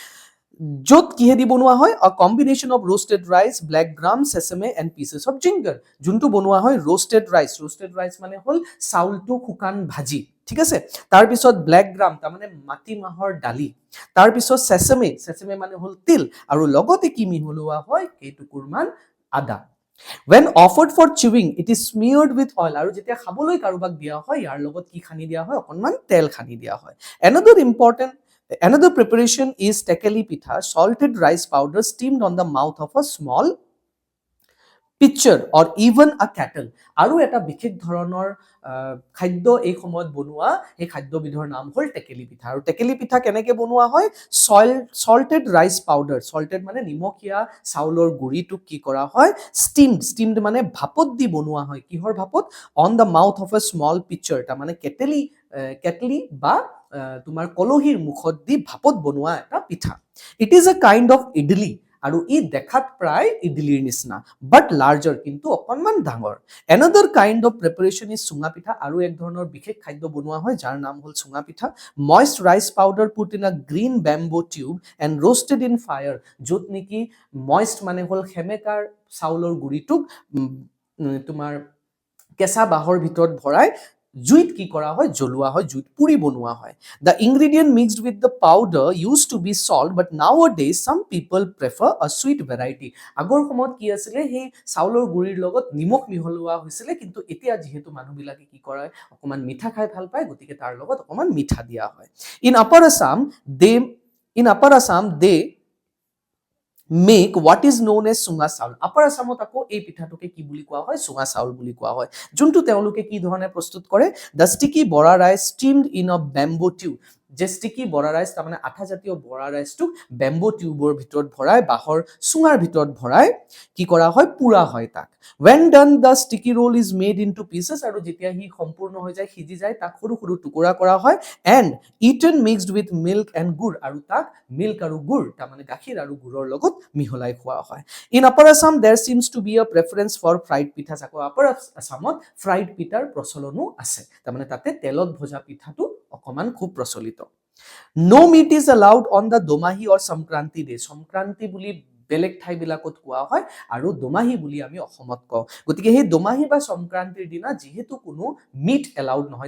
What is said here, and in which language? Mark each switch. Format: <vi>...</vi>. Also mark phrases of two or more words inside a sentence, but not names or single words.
<as>য'ত কিহেদি বনোৱা হয়</as> <en>a combination of roasted rice black gram sesame and pieces of ginger</en> <as>যোনটো বনোৱা হয়</as> <en>roasted rice</en> <as>মানে হল চাউলটো শুকান ভাজি ঠিক আছে তাৰ পিছত</as> <en>black gram</en> <as>তাৰ মানে মাটি মাহৰ ডালি তাৰ পিছত সেসেমে মানে হল তিল আৰু লগতে কি মিহলোৱা হয় কেইটুকুৰমান আদা</as> <en>When offered for chewing, it is smeared with oil.</en> <as>আৰু যেতিয়া খাবলৈ কাৰোবাক দিয়া হয় ইয়াৰ লগত কি খানি দিয়া হয় অকনমান তেল খানি দিয়া হয়</as> <en>Another preparation is tekeli pitha, salted rice powder steamed on the mouth of a small pitcher or even a kettle.</en> <as>আৰু এটা বিশেষ ধৰণৰ খাদ্য এই সময়ত বনোৱা এই খাদ্যবিধৰ নাম হ'ল টেকেলি পিঠা আৰু টেকেলি পিঠা কেনেকৈ বনোৱা হয়</as> <en>salted rice powder</en> <as>salted মানে নিমখীয়া চাউলৰ গুড়িটো কি কৰা হয় steamed মানে ভাপত দি বনোৱা হয় কিহৰ ভাপত</as> <en>on the mouth of a small pitcher</en> <as>তাৰ মানে কেটলি বা তোমাৰ কলহীৰ মুখত দি ভাপত বনোৱা এটা পিঠা</as> <en>it is a kind of idli</en> <as>আৰু ই দেখাত প্ৰায় ইডলিৰ নিচিনা</as> <en>but larger</en> <as>কিন্তু অকনমান ডাঙৰ</as> <en>another kind of preparation is</en> <as>চুঙা পিঠা আৰু এক ধৰণৰ বিশেষ খাদ্য বনোৱা হয় যাৰ নাম হ'ল চুঙা পিঠা</as> <en>moist rice powder put in a green bamboo tube and roasted in fire</en> <as>য'ত নেকি moist মানে হ'ল খেমেকাৰ চাউলৰ গুড়িটোক তোমাৰ কেঁচা বাঁহৰ ভিতৰত ভৰাই জুইত কি কৰা হয় জ্বলোৱা হয় জুইত পুৰি বনোৱা হয়</as> <en>the ingredient mixed with the powder used to be salt but nowadays some people prefer a sweet variety</en> <as>আগৰ সময়ত কি আছিল সেই চাউলৰ গুড়িৰ লগত নিমখ মিহলোৱা হৈছিল কিন্তু এতিয়া যেহেতু মানুহবিলাকে কি কৰে অকমান মিঠা খাই ভাল পায় গতিকে তাৰ লগত অকমান মিঠা দিয়া হয় in</as> <en>upper Assam they make what is known as</en> <as>চুঙা চাউল আপাৰ আসামত আকৌ এই পিঠাটোকে কি বুলি কোৱা হয় চুঙা চাউল বুলি কোৱা হয় যোনটো তেওঁলোকে কি ধৰণে প্ৰস্তুত কৰে</as> <en>the sticky bora rice steamed in a bamboo tube</en> <as>যে</as> <en>sticky bora rice</en> <as>তাৰ মানে আঠা জাতীয়</as> <en>bora riceটো</en> <as>bamboo টিউবৰ ভিতৰত ভৰাই বাঁহৰ চুঙাৰ ভিতৰত ভৰাই কি কৰা হয় পুৰা হয় তাক</as> <en>when done the sticky roll is made into pieces</en> <as>আৰু যেতিয়া হি সম্পূৰ্ণ হৈ যায় সিজি যায় তাক সৰু সৰু টুকুৰা কৰা হয়</as> <en>and eaten mixed with milk and gur</en> <as>আৰু তাক milk আৰু gur তাৰ মানে গাখীৰ আৰু গুৰৰ লগত মিহলাই খোৱা হয়</as> <en>in upper Assam there seems to be a preference for</en> <as>fried পিঠা আকৌ upper Assamত fried পিঠাৰ প্ৰচলনো আছে তাৰ মানে তাতে তেলত ভজা পিঠাটো অকমান খুব প্ৰচলিত</as> <en>no meat is allowed on the Domahi or Samkranti day</en> <as>Samkranti বুলি বেলেগ ঠাই বিলাকত কোৱা হয় আৰু দোমাহি বুলি আমি অসমত কওঁ গতিকে সেই দোমাহি বা সংক্ৰান্তিৰ দিনা যেহেতু কোনো</as> <en>meat allowed</en> <as>নহয়</as>